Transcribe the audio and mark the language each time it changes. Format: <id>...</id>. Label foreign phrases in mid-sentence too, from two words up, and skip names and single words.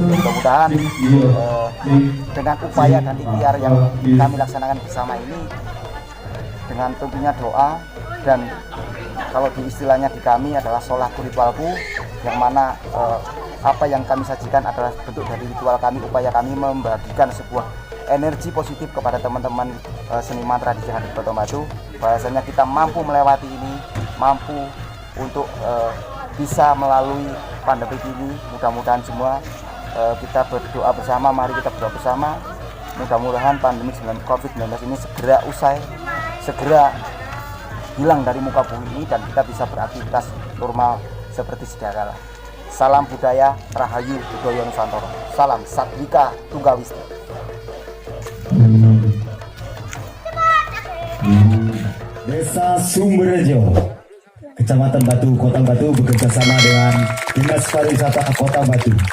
<id>Mudah-mudahan dengan upaya dan ikhtiar yang kami laksanakan bersama ini, dengan tentunya doa dan kalau di istilahnya di kami adalah sholahku ritualku, yang mana apa yang kami sajikan adalah bentuk dari ritual kami, upaya kami membagikan sebuah energi positif kepada teman-teman seniman tradisi yang ada di Kota Batu, bahwasanya kita mampu melewati ini, mampu untuk bisa melalui pandemi ini. Mudah-mudahan semua kita berdoa bersama, mari kita berdoa bersama, mudah-mudahan pandemi COVID-19 ini segera usai, segera hilang dari muka bumi ini, dan kita bisa beraktivitas normal seperti sedia kala. Salam budaya, Rahayu Budaya Nusantara. Salam Sadwika Tunggawisti. Desa Sumberjo, Kecamatan Batu, Kota Batu bekerjasama dengan Dinas Pariwisata Kota Batu.</id>